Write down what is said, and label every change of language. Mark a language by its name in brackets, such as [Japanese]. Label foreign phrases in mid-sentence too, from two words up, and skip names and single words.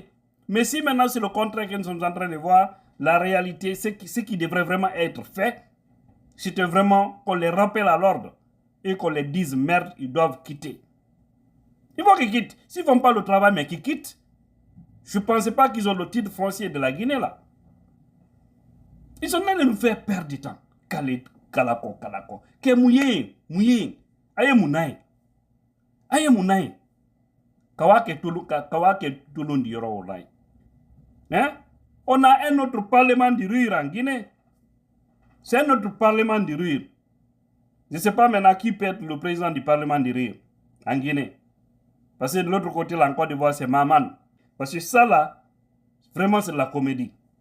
[French] Mais si maintenant c'est le contraire que nous sommes en train de voir, la réalité, ce qui devrait vraiment être fait, c'était vraiment qu'on les rappelle à l'ordre et qu'on les dise merde, ils doivent quitter. Il faut qu'ils quittent. S'ils ne font pas le travail, mais qu'ils quittent, je ne pensais pas qu'ils ont le titre foncier de la Guinée là. Ils sont en train de nous faire perdre du temps. Kalako. Que mouillé. Aye mounaï. Kawake Tulundi yoro olay. Hein? On a un autre parlement du rire en Guinée. C'est un autre parlement du rire. Je ne sais pas maintenant qui peut être le président du parlement du rire en Guinée. Parce que de l'autre côté, là, en Côte d'Ivoire, c'est Maman. Parce que ça, là, vraiment, c'est de la comédie.